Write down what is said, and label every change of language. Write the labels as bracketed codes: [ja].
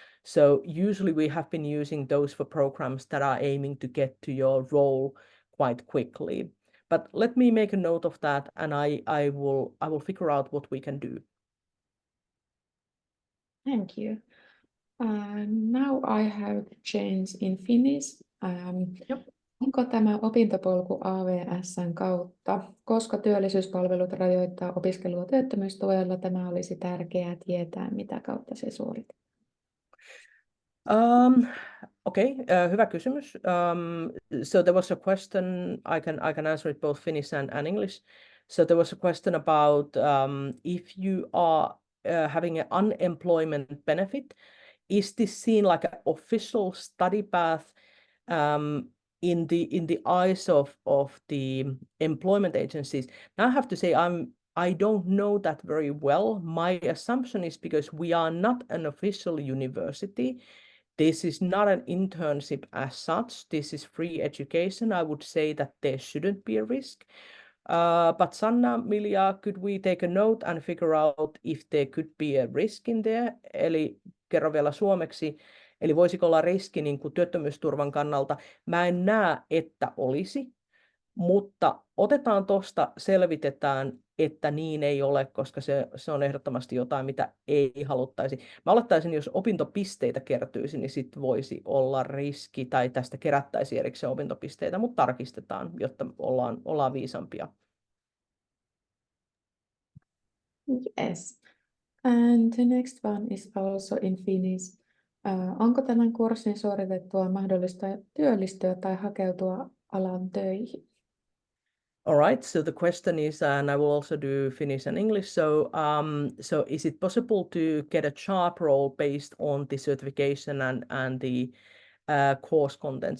[en] So usually we have been using those for programs that are aiming to get to your role quite quickly. But let me make a note of that, and I will figure out what we can do. Thank you. Now I have changed in Finnish. Yep. [fi] Onko tämä opintopolku AWS:n kautta? Koska työllisyyspalvelut rajoittaa opiskelua työttömyystuella, tämä olisi tärkeää tietää, mitä kautta se suoritetaan. Okay, hyvä kysymys. [en] So there was a question, I can answer it both Finnish and English. So there was a question about if you are having an unemployment benefit, is this seen like an official study path in the eyes of the employment agencies? Now I have to say I don't know that very well. My assumption is because we are not an official university. This is not an internship as such. This is free education. I would say that there shouldn't be a risk. But Sanna, Milja, could we take a note and figure out if there could be a risk in there? [fi] Eli kerro vielä suomeksi. Eli voisiko olla riski niin kuin työttömyysturvan kannalta? Mä en näe, että olisi, mutta otetaan tuosta, selvitetään, että niin ei ole, koska se on ehdottomasti jotain, mitä ei haluttaisi. Mä olettaisin, jos opintopisteitä kertyisi, niin sitten voisi olla riski, tai tästä kerättäisiin erikseen opintopisteitä, mutta tarkistetaan, jotta ollaan viisampia. [en] Yes. And the next one is also in Finnish. [fi] Onko tämän kurssin suoritettua mahdollista työllistyä tai hakeutua alan töihin? [en] All right, so the question is, and I will also do Finnish and English. So is it possible to get a job role based on the certification and the course content?